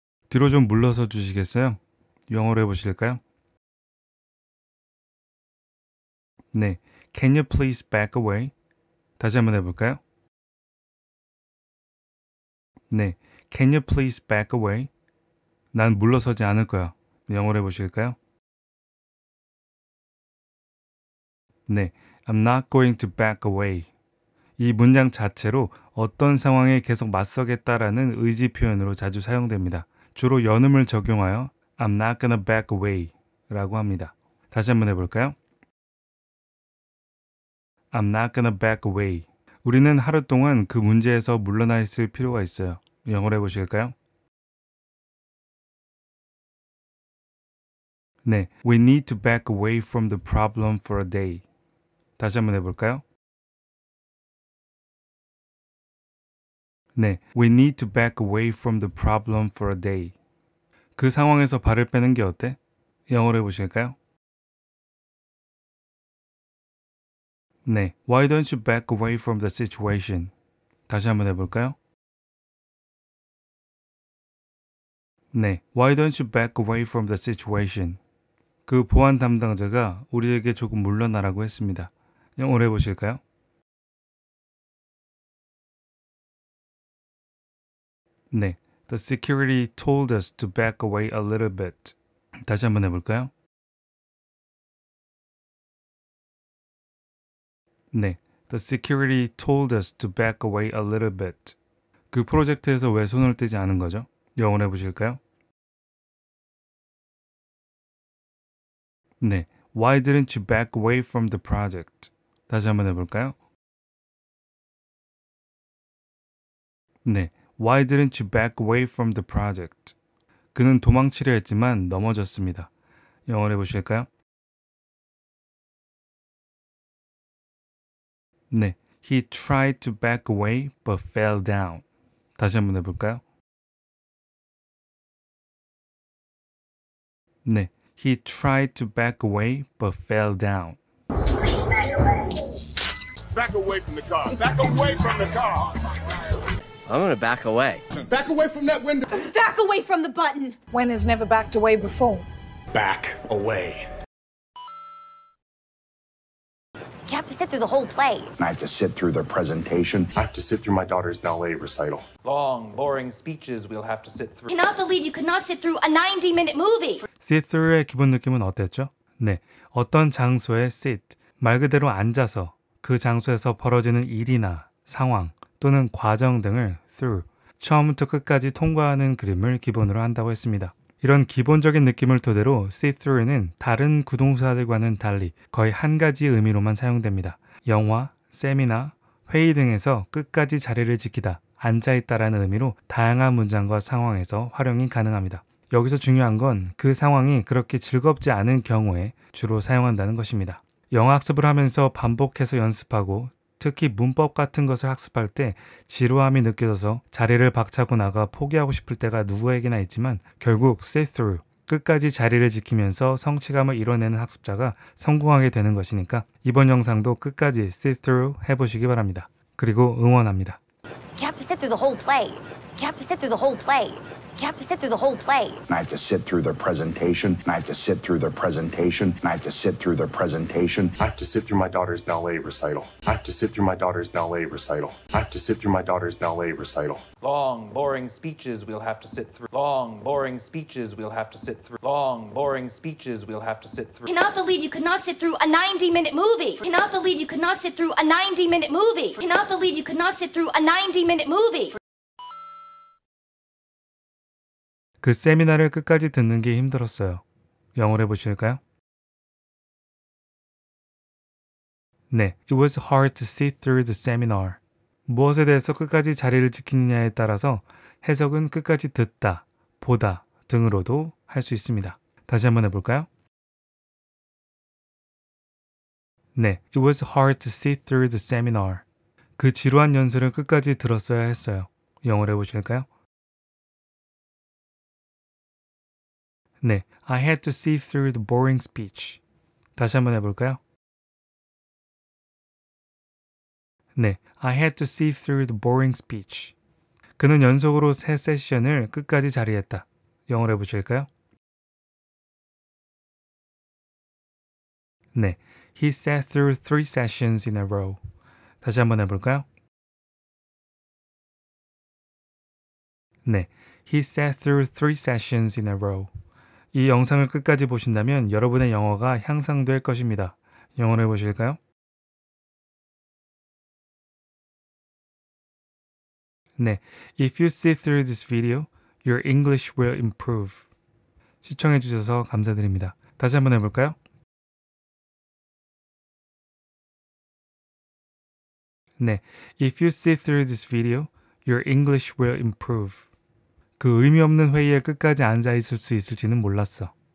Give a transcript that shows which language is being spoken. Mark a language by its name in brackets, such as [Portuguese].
[Korean] 뒤로 좀 물러서 주시겠어요? 영어로 해보실까요? [English] 네, Can you please back away? [Korean] 다시 한번 해볼까요? [English] 네, Can you please back away? [Korean] 난 물러서지 않을 거야. 영어로 해보실까요? [English] 네, I'm not going to back away. [Korean] 이 문장 자체로 어떤 상황에 계속 맞서겠다라는 의지 표현으로 자주 사용됩니다. 주로 연음을 적용하여 [English] I'm not gonna back away [Korean] 라고 합니다. 다시 한번 해볼까요? [English] I'm not gonna back away. [Korean] 우리는 하루 동안 그 문제에서 물러나 있을 필요가 있어요. 영어로 해보실까요? [English] 네, We need to back away from the problem for a day. [Korean] 다시 한번 해볼까요? [English] 네, we need to back away from the problem for a day. [Korean] 그 상황에서 발을 빼는 게 어때? 영어로 해보실까요? [English] 네, why don't you back away from the situation? [Korean] 다시 한번 해볼까요? [English] 네, why don't you back away from the situation? [Korean] 그 보안 담당자가 우리에게 조금 물러나라고 했습니다. 영어로 해보실까요? [English] 네, the security told us to back away a little bit. [Korean] 다시 한번 해볼까요? [English] 네, the security told us to back away a little bit. [Korean] 그 프로젝트에서 왜 손을 떼지 않은 거죠? 영어로 해보실까요? [English] 네, why didn't you back away from the project? [Korean] 다시 한번 해볼까요? [English] 네, why didn't you back away from the project? [Korean] 그는 도망치려 했지만 넘어졌습니다. 영어로 해보실까요? [English] 네, he tried to back away but fell down. [Korean] 다시 한번 해볼까요? [English] 네, he tried to back away but fell down. Back away from the car. Back away from the car. I'm gonna back away. Back away from that window. Back away from the button. When has never backed away before? Back away. You have to sit through the whole play. I have to sit through the presentation. I have to sit through my daughter's ballet recital. Long, boring speeches we'll have to sit through. I cannot believe you could not sit through a 90-minute movie. [Korean] sit through의 기본 느낌은 어땠죠? 네, 어떤 장소에 sit, 말 그대로 앉아서 그 장소에서 벌어지는 일이나 상황 또는 과정 등을 through, 처음부터 끝까지 통과하는 그림을 기본으로 한다고 했습니다. 이런 기본적인 느낌을 토대로 sit through는 다른 구동사들과는 달리 거의 한 가지 의미로만 사용됩니다. 영화, 세미나, 회의 등에서 끝까지 자리를 지키다, 앉아있다라는 의미로 다양한 문장과 상황에서 활용이 가능합니다. 여기서 중요한 건 그 상황이 그렇게 즐겁지 않은 경우에 주로 사용한다는 것입니다. 영어 학습을 하면서 반복해서 연습하고 특히 문법 같은 것을 학습할 때 지루함이 느껴져서 자리를 박차고 나가 포기하고 싶을 때가 누구에게나 있지만 결국 sit through, 끝까지 자리를 지키면서 성취감을 이뤄내는 학습자가 성공하게 되는 것이니까 이번 영상도 끝까지 sit through 해보시기 바랍니다. 그리고 응원합니다. [English] You have to sit through the whole play. You have to sit through the whole play. You have to sit through the whole play. I have to sit through the presentation. I have to sit through the presentation. I have to sit through the presentation. I have to sit through my daughter's ballet recital. I have to sit through my daughter's ballet recital. I have to sit through my daughter's ballet recital. Long, boring speeches we'll have to sit through. Long, boring speeches we'll have to sit through. Long, boring speeches we'll have to sit through. I cannot believe you could not sit through a 90-minute movie. I cannot believe you could not sit through a 90-minute movie. I cannot believe you could not sit through a 90-minute movie. [Korean] 그 세미나를 끝까지 듣는 게 힘들었어요. 영어로 해보실까요? [English] 네, it was hard to sit through the seminar. [Korean] 무엇에 대해서 끝까지 자리를 지키느냐에 따라서 해석은 끝까지 듣다, 보다 등으로도 할 수 있습니다. 다시 한번 해볼까요? [English] 네, it was hard to sit through the seminar. [Korean] 그 지루한 연설을 끝까지 들었어야 했어요. 영어로 해보실까요? [English] 네, I had to sit through the boring speech. [Korean] 다시 한번 해볼까요? [English] 네, I had to sit through the boring speech. [Korean] 그는 연속으로 3세션을 끝까지 자리했다. 영어로 해보실까요? [English] 네, he sat through 3 sessions in a row. [Korean] 다시 한번 해볼까요? [English] 네, he sat through 3 sessions in a row. [Korean] 이 영상을 끝까지 보신다면 여러분의 영어가 향상될 것입니다. 영어로 해보실까요? [English] 네, if you sit through this video, your English will improve. [Korean] 시청해주셔서 감사드립니다. 다시 한번 해볼까요? [English] 네, if you sit through this video, your English will improve. [Korean] 그 의미 없는 회의에 끝까지 앉아 있을 수 있을지는 몰랐어.